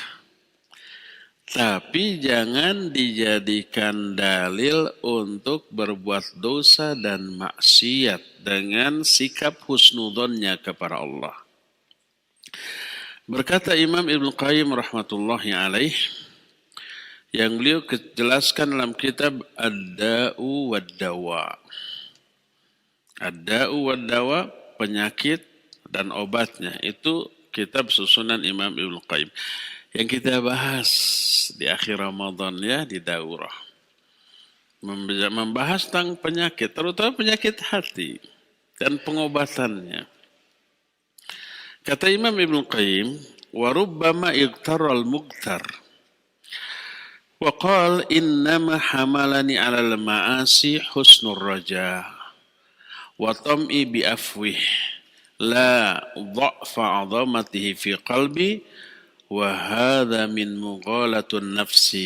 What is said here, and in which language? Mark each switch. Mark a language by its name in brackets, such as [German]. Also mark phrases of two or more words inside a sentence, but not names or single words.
[Indonesian] Tapi jangan dijadikan dalil untuk berbuat dosa dan maksiat dengan sikap husnudzonnya kepada Allah. Berkata Imam Ibnu Qayyim [Arabic] رحمة الله عليه, [Indonesian] yang beliau jelaskan dalam kitab Ad-Da'u wad-Dawa. Ad-Da'u wad-Dawa, penyakit dan obatnya. Itu kitab susunan Imam Ibnu Qayyim. Yang kita bahas di akhir Ramadan ya, di daurah. Membahas tentang penyakit, terutama penyakit hati dan pengobatannya. Kata Imam Ibnu Qayyim, [Arabic] وَرُبَّمَا اِغْتَرَ الْمُغْتَرِ وَقَالْ إِنَّمَا حَمَلَنِي عَلَى الْمَعَاصِي حُسْنُ الرَّجَاءِ وَطَمْئِ بِأَفْوِهِ لَا ضَعْفَ عَظَمَتِهِ فِي قَلْبِي وهذا من مغالة النفس